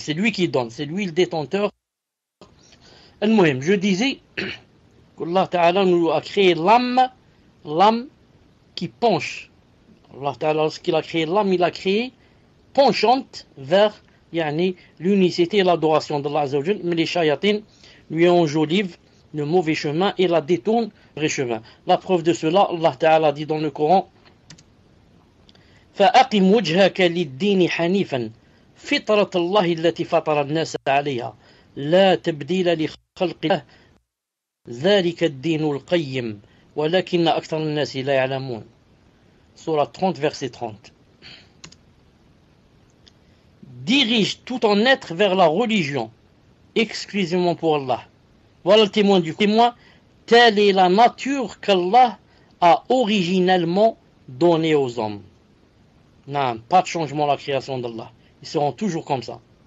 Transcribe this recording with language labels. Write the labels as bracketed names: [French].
[French] C'est lui qui donne, c'est lui le détenteur. Al-Muhim, je disais qu'Allah Ta'ala nous a créé l'âme qui penche. Allah Ta'ala, lorsqu'il a créé l'âme, il a créé penchante vers l'unicité et l'adoration d'Allah Azza wa Jal, mais les shayatines lui enjolivent le mauvais chemin et la détournent le vrai chemin. La preuve de cela, Allah Ta'ala dit dans le Coran: [Arabic] فأقم وجهك للدين حنيفا فطرة الله التي فطر الناس عليها لا تبديل لخلق الله ذلك الدين القيم ولكن أكثر الناس لا يعلمون. [French] Surah 30, verset 30. Dirige tout ton être vers la religion, exclusivement pour Allah. Voilà le témoin du témoin. Telle est la nature qu'Allah a originellement donnée aux hommes. Non, pas de changement à la création d'Allah. Ils seront toujours comme ça.